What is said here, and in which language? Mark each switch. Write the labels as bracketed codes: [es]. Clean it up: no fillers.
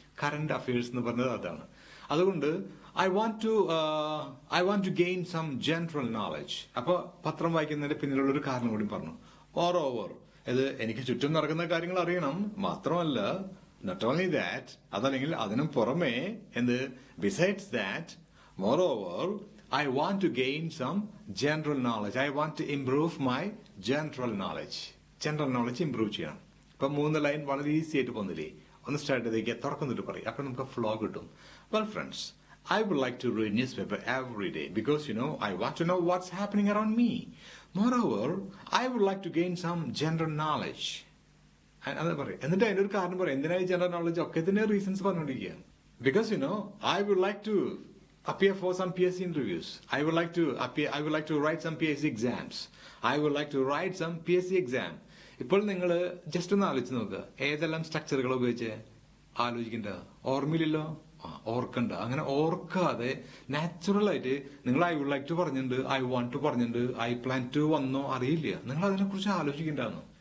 [ml] Current affairs എന്ന് പറഞ്ഞത് അതാണ്. അതുകൊണ്ട് [en] I want to gain some general knowledge. [ml] അപ്പൊ പത്രം വായിക്കുന്നതിന്റെ പിന്നിലുള്ള ഒരു കാരണം കൂടി പറഞ്ഞു. മോർ ഓവർ, ഇത് എനിക്ക് ചുറ്റും നടക്കുന്ന കാര്യങ്ങൾ അറിയണം. മാത്രമല്ല, [en] not only that, [ml] അതല്ലെങ്കിൽ അതിനും പുറമെ എന്ത്? [en] Besides that, moreover, I want to gain some general knowledge. I want to improve my general knowledge. General knowledge improve ചെയ്യണം. [ml] ഇപ്പൊ 3 ലൈൻ വളരെ ഈസി ആയിട്ട് പോകുന്നില്ലേ? ഒന്ന് സ്റ്റാർട്ട് ചെയ്തേക്ക്, തുറക്കുന്നിട്ട് പറയും. അപ്പൊ നമുക്ക് ഫ്ലോ കിട്ടും. [en] Well friends, I would like to read newspaper every day because you know I want to know what's happening around me. Moreover, I would like to gain some general knowledge. [ml] അത് പറയും. എന്നിട്ട് അതിന്റെ ഒരു കാരണം പറയും. എന്തിനായി general knowledge? ഒക്കെ ഇതിന്റെ റീസൺസ് പറഞ്ഞുകൊണ്ടിരിക്കുക. [en] Because you know I would like to appear for some PSC interviews. I would like to write some PSC exams. I would like to write some PSC exam. [ml] ഇപ്പോൾ നിങ്ങൾ just ഒന്ന് ആലോചിച്ച് നോക്കുക. ഏതെല്ലാം സ്ട്രക്ചറുകൾ ഉപയോഗിച്ച് ആലോചിക്കണ്ട? ഓർമ്മയില്ലല്ലോ? ഓർക്കണ്ട. അങ്ങനെ ഓർക്കാതെ നാച്ചുറൽ ആയിട്ട് നിങ്ങൾ [en] I would like to [ml] പറഞ്ഞിട്ടുണ്ട്, [en] I want to [ml] പറഞ്ഞിട്ടുണ്ട്, [en] I plan to [ml] വന്നോ അറിയില്ല. നിങ്ങൾ അതിനെ കുറിച്ച് ആലോചിക്കണ്ടാന്ന്.